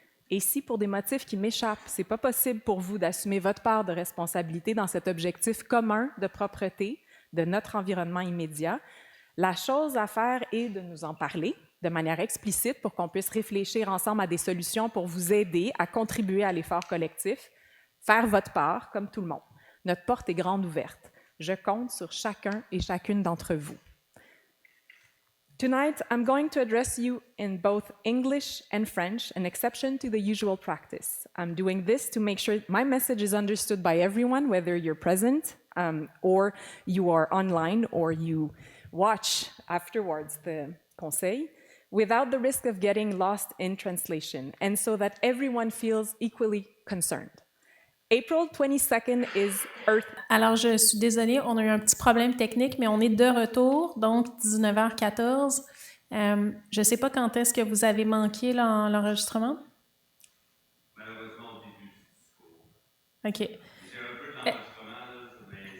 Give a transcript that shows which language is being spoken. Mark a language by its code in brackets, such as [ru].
[fr] Et si pour des motifs qui m'échappent, c'est pas possible pour vous d'assumer votre part de responsabilité dans cet objectif commun de propreté de notre environnement immédiat, la chose à faire est de nous en parler de manière explicite pour qu'on puisse réfléchir ensemble à des solutions pour vous aider à contribuer à l'effort collectif, faire votre part comme tout le monde. Notre porte est grande ouverte. Je compte sur chacun et chacune d'entre vous. [en] Tonight, I'm going to address you in both English and French, an exception to the usual practice. I'm doing this to make sure my message is understood by everyone, whether you're present or you are online or you watch afterwards the conseil, without the risk of getting lost in translation, and so that everyone feels equally concerned. April 22nd is Earth. [fr] Alors, je suis désolée, on a eu un petit problème technique, mais on est de retour, donc 19h14. Je ne sais pas quand est-ce que vous avez manqué l'enregistrement? Malheureusement, au début du discours. OK. J'ai un peu de l'enregistrement, mais